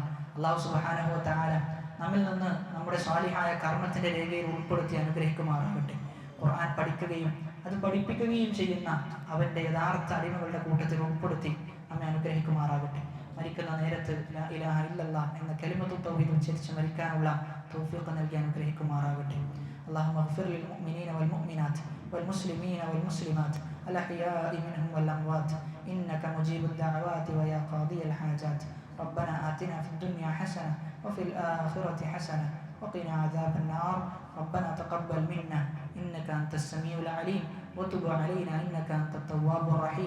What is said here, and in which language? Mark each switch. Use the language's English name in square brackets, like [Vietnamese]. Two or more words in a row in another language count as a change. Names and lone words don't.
[Malayalam] അല്ലാഹു [Arabic] سبحانه وتعالى [Malayalam] നമ്മിൽ നിന്ന് നമ്മുടെ സ്വാലിഹായ കർമ്മത്തിന്റെ രേഖയിൽ ഉൾപ്പെടുത്തി അനുഗ്രഹിക്കുമാറാകട്ടെ. ഖുർആൻ പഠിക്കുകയും അത് പഠിപ്പിക്കുകയും ചെയ്യുന്ന അവന്റെ യഥാർത്ഥ അടിമകളുടെ കൂട്ടത്തിൽ ഉൾപ്പെടുത്തി നമ്മെ അനുഗ്രഹിക്കുമാറാകട്ടെ. മരിക്കുന്ന നേരത്ത് [Arabic] لا إله إلا الله [Malayalam] എന്ന [Arabic] كلمة التوحيد [Malayalam] ഉച്ചരിച്ച് മരിക്കാനുള്ള തൗഫീഖ് നൽകി അനുഗ്രഹിക്കുമാറാകട്ടെ. [Arabic] اللهم اغفر للمؤمنين والمؤمنات والمسلمين والمسلمات الأحياء منهم والأموات إنك مجيب الدعوات ويا قاضي الحاجات. ربنا آتنا في الدنيا حسنة وفي الآخرة حسنة وقنا عذاب النار. ربنا تقبل منا إنك أنت السميع العليم وتب علينا إنك أنت التواب الرحيم.